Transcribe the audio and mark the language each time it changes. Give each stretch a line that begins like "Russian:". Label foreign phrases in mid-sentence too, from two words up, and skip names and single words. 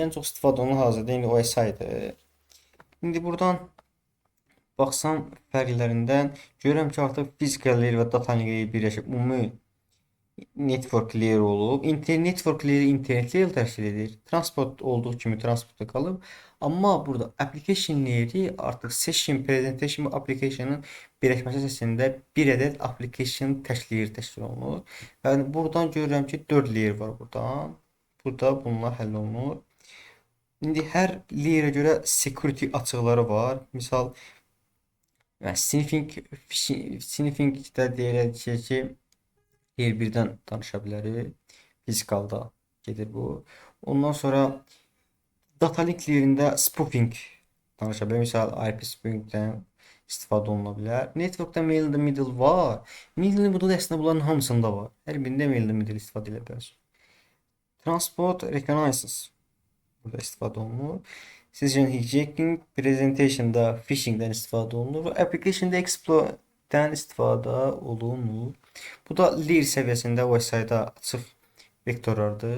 Azerbaijani: Ən çox istifadə olunan hazırda indi OSI-dir. İndi buradan baxsam fərqlərindən görürəm ki, artıq
English: physical layer
Azerbaijani: və
English: data layer
Azerbaijani: birləşib ümumi
English: network layer
Azerbaijani: olub.
English: Network layer internet layer
Azerbaijani: təşkil edir. Transport olduğu kimi transportda qalıb. Amma burada
English: application layeri
Azerbaijani: artıq
English: session, presentation
Azerbaijani: və application'ın birləşməsi əsasında bir ədəd application təşkil olunur. Yəni buradan görürəm ki, 4 layer var buradan. Burada bunlar həll olunur. İndi hər layerə görə security açıqları var. Misal sniffingdə deyilək ki, yer birdən danışa bilərik. Fizikalda gedir bu. Ondan sonra
English: data link layerində
Azerbaijani: spoofing danışa bilərik. Misal IP spoofingdən istifadə oluna bilər. Networkda
English: mail in the middle
Azerbaijani: var.
English: Mail in the middle
Azerbaijani: əslində bunların hamısında var. Hər birində
English: mail in the middle
Azerbaijani: istifadə edə bilərsiniz.
English: Transport reconnaissance
Azerbaijani: burada istifadə olunur.
English: Session hijacking,
Azerbaijani: presentation'da phishing'dən istifadə olunur və application'da exploit'dən istifadə olunur. Bu da layer səviyyəsində OSI-da açıq vektorlardır.